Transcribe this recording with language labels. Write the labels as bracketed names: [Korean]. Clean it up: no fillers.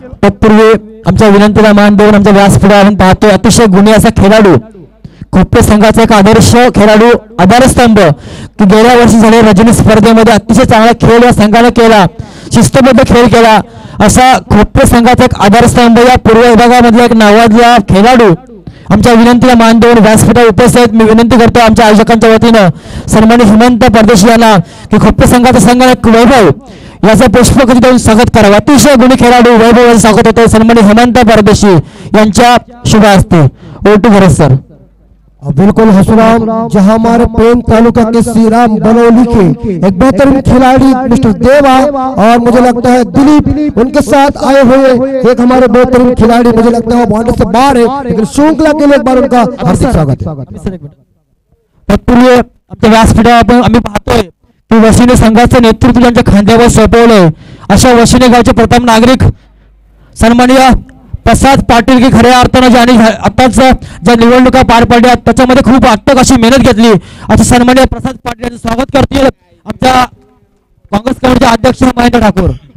[Marathi] तत्पूर्वी आमच्या विनंतीला मान देऊन आमच्या व्यासपीठावर आपण पाहतोय अतिशय गुणी असा खेळाडू, खोपटे संघाचा एक आदर्श खेळाडू, आधारस्तंभ की गेल्या वर्षी झालेल्या रजनी स्पर्धेमध्ये अतिशय चांगला खेळ या संघाने केला, शिस्तबद्ध खेळ केला असा खोपटे संघाचा एक आधारस्तंभ या पूर्व विभागामधला एक नावाजलेला खेळाडू आमच्या विनंतीला मान देऊन व्यासपीठावर उपस्थित मी विनंती करतो आमच्या आयोजकांच्या वतीनं सन्मानित हेमंत परदेशी यांना की खोपटे संघाचा संघालक वैभव याचा पुष्पगुच्छ देऊन स्वागत करावं। अतिशय गुणी खेळाडू वैभव यांचं स्वागत होते सन्मानित हेमंत परदेशी यांच्या शुभ हस्ते। ओटू भरत सर। [Hindi] बिल्कुल हसुराम, जहां हमारे पेन तालुका के श्रीराम बनौली के एक बेहतरीन खिलाड़ी मिस्टर देवा और मुझे लगता है दिलीप उनके साथ आए हुए एक हमारे बेहतरीन खिलाड़ी, मुझे लगता है वो बाउंड्री से बाहर है लेकिन श्रृंखला के लिए एक बार उनका हार्दिक स्वागत है। [Marathi] तत्पूर्वी आमच्या व्यासपीठावर आम्ही पाहतोय की वशिने संघाचं नेतृत्व त्यांच्या खांद्यावर सोपवलंय, अशा वशिने गावचे प्रथम नागरिक सन्माननीय प्रसाद पाटील की खऱ्या अर्थानं ज्यांनी आताच ज्या निवडणुका पार पडल्या त्याच्यामध्ये खूप अटक अशी मेहनत घेतली असे सन्माननीय प्रसाद पाटील यांचं स्वागत करतील आमच्या काँग्रेस कमिटीचे अध्यक्ष महेंद्र ठाकूर.